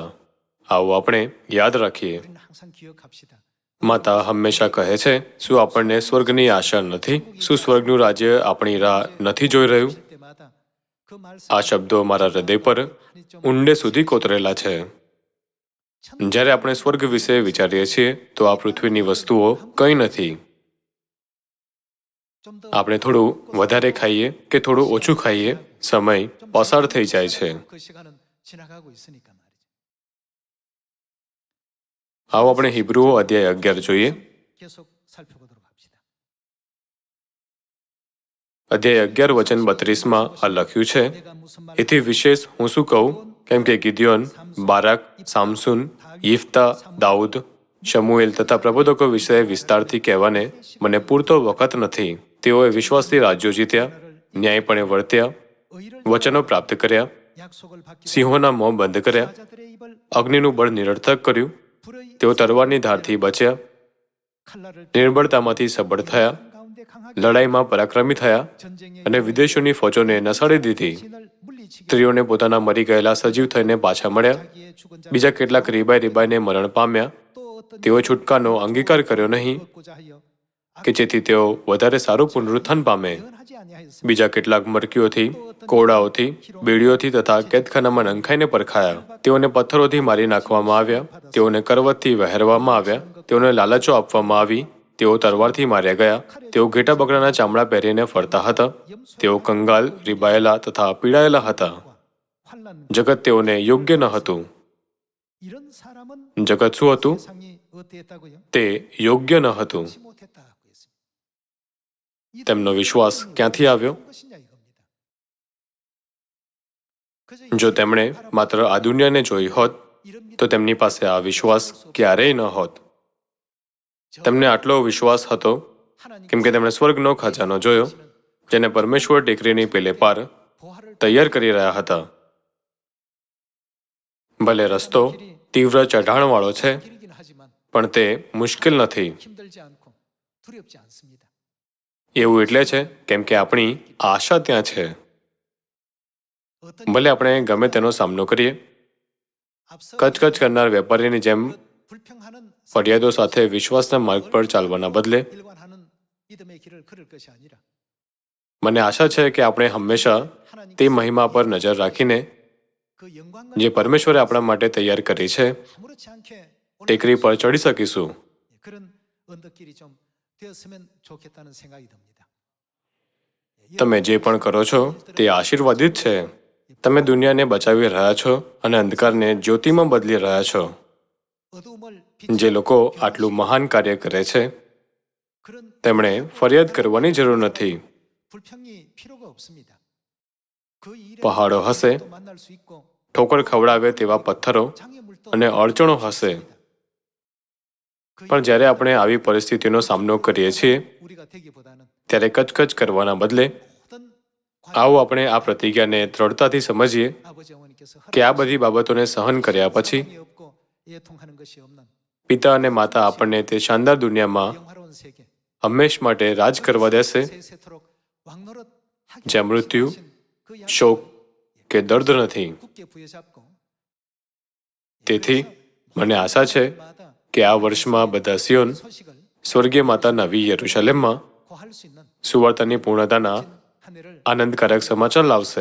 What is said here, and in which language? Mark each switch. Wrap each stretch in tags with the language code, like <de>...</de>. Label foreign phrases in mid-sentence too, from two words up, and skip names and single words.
<gu>આવો આપણે યાદ રાખીએ.</gu> <ko>우리는 항상 기억합시다.</ko> <gu>માતા હંમેશા કહે છે, શું આપણને સ્વર્ગની આશા નથી? શું સ્વર્ગનું રાજ્ય આપણી રાહ નથી જોઈ રહ્યું?</gu> <ko>할 때마다 그 말씀</ko> <gu>આ શબ્દો મારા હૃદય પર ઊંડે સુધી કોતરેલા છે. જ્યારે આપણે સ્વર્ગ વિશે વિચારીએ છીએ તો આ પૃથ્વીની વસ્તુઓ કંઈ નથી.</gu> <ko>좀더</ko> <gu>આપણે થોડું વધારે ખાઈએ કે થોડું ઓછું ખાઈએ, સમય પસાર થઈ જાય છે.</gu> <ko>그 시간은 지나가고 있으니까 말이죠.</ko> <gu>આવો આપણે હિબ્રુઓ અધ્યાય 11 જોઈએ.</gu> <ko>계속 살펴보도록 합시다.</ko> <gu>અધ્યાય 11 વચન 32માં આ લખ્યું છે,</gu> <ko>내가 무슨 말</ko> <gu>એથી વિશેષ હું શું કહું? કેમ કે ગિદિયોન, બારાક, સામસુન, યિફ્તા, દાઉદ, શમુએલ તથા પ્રબોધકો વિશે વિસ્તારથી કહેવાને મને પૂરતો વખત નથી. તેઓએ વિશ્વાસથી રાજ્યો જીત્યા, ન્યાયપણે વર્ત્યા,</gu> <ko>의를</ko> <gu>વચનો પ્રાપ્ત કર્યા,</gu> <ko>약속을 받기</ko> <gu>સિંહોના મોં બંધ કર્યા,</gu> <ko>자들의 입을</ko> <gu>અગ્નિનું બળ નિરર્થક કર્યું,</gu> <ko>불의</ko> <gu>તેઓ તલવારની ધારથી બચ્યા,</gu> <ko>칼날을</ko> <gu>નિર્બળતામાંથી સબળ થયા,</gu> <ko>가운데 강하게</ko> <gu>લડાઈમાં પરાક્રમી થયા</gu> <ko>전쟁의</ko> <gu>અને વિદેશોની ફોજોને નસાડી દીધી.</gu> <ko>신을 물리치게</ko> <gu>સ્ત્રીઓને પોતાના મરી ગયેલા સજીવ થઈને પાછા મળ્યા.</gu> <ko>자기의 죽은 자</ko> <gu>બીજા કેટલાક રીબાઈને મરણ પામ્યા.</gu> <ko>또 어떤</ko> <gu>તેઓ છૂટકાનો અંગીકાર કર્યો નહીં</gu> <ko>얻고자 하여</ko> <gu>કે જેથી તેઓ વધારે સારું પુનરુત્થાન પામે.</gu> <ko>예언하지 아니하였으며</ko> <gu>બીજા કેટલાક મરકીઓથી, કોળાઓથી, બેડીઓથી તથા કેદખાનામાં નંખાઈને પરખાયા. તેઓને પથ્થરોથી મારી નાખવામાં આવ્યા, તેઓને કરવતથી વહેરવામાં આવ્યા, તેઓને લાલચો આપવામાં આવી, તેઓ તલવારથી માર્યા ગયા, તેઓ ઘેટા બકરાના ચામડા પહેરીને ફરતા હતા, તેઓ કંગાલ, રીબાયેલા તથા પીડાયેલા હતા.</gu> <ko>환란</ko> <gu>જગત તેઓને યોગ્ય ન હતું.</gu> <ko>이런 사람은</ko> <gu>જગત શું હતું?</gu> <ko>세상이 어땠다고요?</ko> <gu>તે યોગ્ય ન હતું.</gu> <ko>하지 못했다고 했습니다.</ko> <gu>તેમનો વિશ્વાસ ક્યાંથી આવ્યો?</gu> <ko>것이냐 이겁니다. 그저</ko> <gu>જો તેમણે માત્ર આ દુનિયાને જોઈ હોત</gu> <ko>이런</ko> <gu>તો તેમની પાસે આ વિશ્વાસ ક્યારેય ન હોત. તેમને આટલો વિશ્વાસ હતો કેમ કે તેમણે સ્વર્ગનો ખજાનો જોયો જેને પરમેશ્વર ટેકરીની પેલે પાર</gu> <ko>보화를</ko> <gu>તૈયાર કરી રહ્યા હતા. ભલે રસ્તો તીવ્ર ચઢાણવાળો છે</gu> <ko>길이긴 하지만</ko> <gu>પણ તે મુશ્કેલ નથી.</gu> <ko>힘들지 않고 두렵지 않습니다.</ko> <gu>એવું એટલે છે કેમ કે આપણી આશા ત્યાં છે.</gu> <ko>어떤</ko> <gu>ભલે આપણે ગમે તેનો સામનો કરીએ,</gu> <ko>앞서</ko> <gu>કચકચ કરનાર વેપારીની જેમ</gu> <ko>불평하는</ko> <gu>ફરિયાદો સાથે વિશ્વાસના માર્ગ પર ચાલવાના બદલે</gu> <ko>일관하는 믿음의 길을 걸을 것이 아니라</ko> <gu>મને આશા છે કે આપણે હંમેશા તે મહિમા પર નજર રાખીને</gu> <ko>그 영광과</ko> <gu>જે પરમેશ્વરે આપણા માટે તૈયાર કરી છે</gu> <ko>아무렇지 않게</ko> <gu>ટેકરી પર ચડી શકીશું.</gu> <ko>그런 언덕길이 좀 되었으면 좋겠다는 생각이 듭니다.</ko> <gu>તમે જે પણ કરો છો તે આશીર્વાદિત છે. તમે દુનિયાને બચાવી રહ્યા છો અને અંધકારને જ્યોતિમાં બદલી રહ્યા છો.</gu> <ko>어두움을</ko> <gu>જે લોકો આટલું મહાન કાર્ય કરે છે</gu> <ko>그런</ko> <gu>તેમણે ફરિયાદ કરવાની જરૂર નથી.</gu> <ko>불평이 필요가 없습니다. 그 일에</ko> <gu>પહાડો હશે,</gu> <ko>또 만날 수 있고</ko> <gu>ઠોકર ખવડાવે તેવા પથ્થરો</gu> <ko>장애물도</ko> <gu>અને અડચણો હશે. પણ જ્યારે આપણે આવી પરિસ્થિતિનો સામનો કરીએ છીએ</gu> <ko>우리가 되기보다는</ko> <gu>ત્યારે કચકચ કરવાના બદલે</gu> <ko>모든</ko> <gu>આવો આપણે આ પ્રતિજ્ઞાને દ્રઢતાથી સમજીએ</gu> <ko>아버지 어머니께서</ko> <gu>કે આ બધી બાબતોને સહન કર્યા પછી</gu> <ko>사랑이 없고 애통하는 것이 없는</ko> <gu>પિતા અને માતા આપણને તે શાનદાર દુનિયામાં</gu> <ko>영화로운 세계</ko> <gu>હંમેશ માટે રાજ કરવા દેશે,</gu> <ko>세세토록 왕노릇 하게</ko> <gu>જ્યાં મૃત્યુ,</gu> <ko>하신 그 약속을</ko> <gu>શોક કે દર્દ નથી.</gu> <ko>굳게 부여잡고</ko> <gu>તેથી મને આશા છે</gu> <ko>마다</ko> <gu>કે આ વર્ષમાં બધા સિયોન</gu> <ko>소식을</ko> <gu>સ્વર્ગીય માતા નવી યરુશલેમમાં</gu> <ko>고할 수 있는</ko> <gu>સુવાર્તાની પૂર્ણતાના</gu> <ko>한 해를</ko> <gu>આનંદકારક સમાચાર લાવશે.</gu>